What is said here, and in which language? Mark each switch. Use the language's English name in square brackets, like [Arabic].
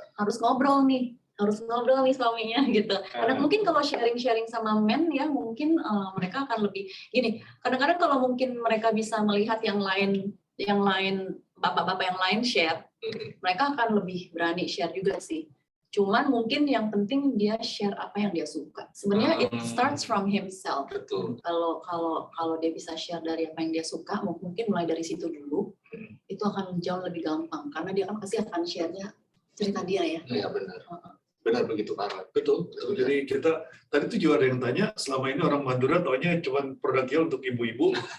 [Indonesian] Harus ngobrol nih suaminya gitu. Karena mungkin kalau sharing-sharing sama men ya mungkin mereka akan lebih gini. Kadang-kadang kalau mungkin mereka bisa melihat yang lain bapak-bapak yang lain share, mereka akan lebih berani share juga sih. Cuman mungkin yang penting dia share apa yang dia suka. [English] Sebenarnya it starts from himself. [Indonesian] Betul. Kalau dia bisa share dari apa yang dia suka, mungkin mulai dari situ dulu, itu akan jauh lebih gampang karena dia kan pasti akan share-nya cerita dia ya. Iya benar. Benar begitu Pak Roy. Betul. Jadi kita tadi tuh juga ada yang tanya, selama ini orang Madura taunya cuma produknya untuk ibu-ibu.